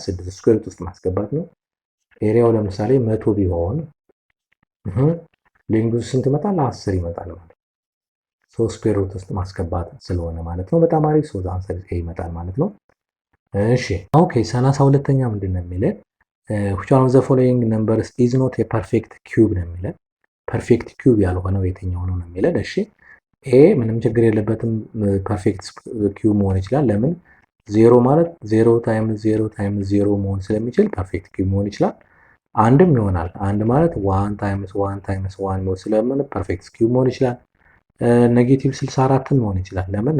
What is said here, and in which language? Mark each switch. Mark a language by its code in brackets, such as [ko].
[am] 6 ስኩዌር ሩት ውስጥ ማስገባት ነው። ኤሪያው ለምሳሌ 100 ቢሆን ሌንግዙ ስንት ይመጣል? 10 ይመጣል ማለት ነው። ሶ ስኩዌር ሩት ውስጥ ማስገባት ስለሆነ ማለት ነው። በጣም አሪፍ [en] ሶ አንሰር ኤ [am] ይመጣል ማለት ነው። እሺ ኦኬ 32ኛ ምንድን ነው የሚለን? [en] which one of the following numbers is not a perfect cube [am] ነው የሚለን። ፐርፌክት ኪዩብ ያልሆነው የትኛው ነው የሚለን? እሺ ኤ ምንም ችግር የለበትም ፐርፌክት ኪዩብ መሆን ይችላል። ለምን? ዜሮ ማለት 0 ታይምስ 0 ታይምስ 0 መሆን ስለሚችል ፐርፌክት ኪዩብ መሆን ይችላል። አንድም ይሆናል። አንድ ማለት 1 ታይምስ 1 ታይምስ 1 መሆን ስለምን ፐርፌክት ኪዩብ መሆን ይችላል። ኔጌቲቭ 64 መሆን ይችላል። ለምን?